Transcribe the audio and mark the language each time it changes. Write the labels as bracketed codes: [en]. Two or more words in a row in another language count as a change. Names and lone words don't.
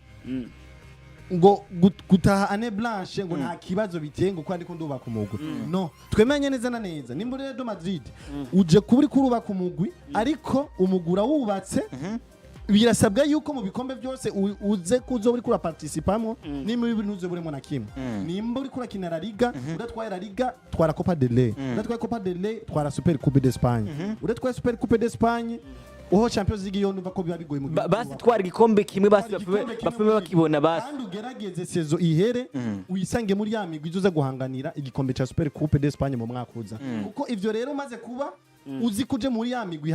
[rn] ngo gutaha ane blanche ngo nta kibazo biteye ngo kwandiko ndubaka umugwi no twemenye neza na neza nimba Real Madrid uje kuburi kurubaka umugwi ariko umugura wubatse birasabwa yuko mu bikombe byose uze kuzo uri kura participamo nimba ibintu uze buremo na kimwe nimba uri kura kina La Liga udatwaye La Liga twara Copa del Rey udatwaye Copa del Rey twara Super Coupe d'Espagne udatwaye Super Coupe d'Espagne oho Champions League yo numva ko biba bigoye mu basi twara igikombe kimwe basi bapfume bakibona basi kandi ugerageze sezo ihere uyisange muri ya migwi uza guhanganira igikombe cha Super Coupe d'Espagne mu mwaka uza kuko ivyo rero maze kuba uzi kuje muri ya migwi